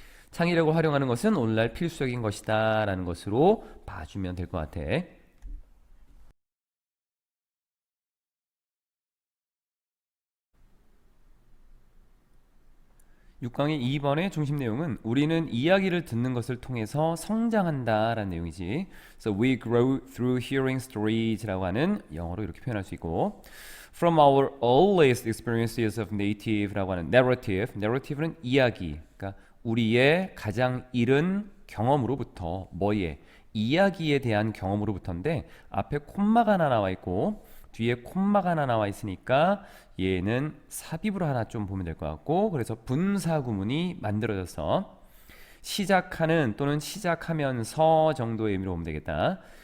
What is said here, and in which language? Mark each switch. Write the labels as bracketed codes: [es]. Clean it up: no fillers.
[ko] 창의력을 활용하는 것은 오늘날 필수적인 것이다 라는 것으로 봐주면 될 것 같아. 6강의 2번의 중심 내용은 우리는 이야기를 듣는 것을 통해서 성장한다 라는 내용이지. [en] So we grow through hearing stories [ko] 라고 하는 영어로 이렇게 표현할 수 있고 [en] From our earliest experiences of native라고 하는 narrative. [ko] narrative는 이야기. 그러니까 우리의 가장 이른 경험으로부터 뭐에 이야기에 대한 경험으로부터인데 앞에 콤마가 하나 나와 있고 뒤에 콤마가 하나 나와 있으니까 얘는 삽입으로 하나 좀 보면 될 것 같고 그래서 분사 구문이 만들어져서 시작하는 또는 시작하면서 정도의 의미로 보면 되겠다.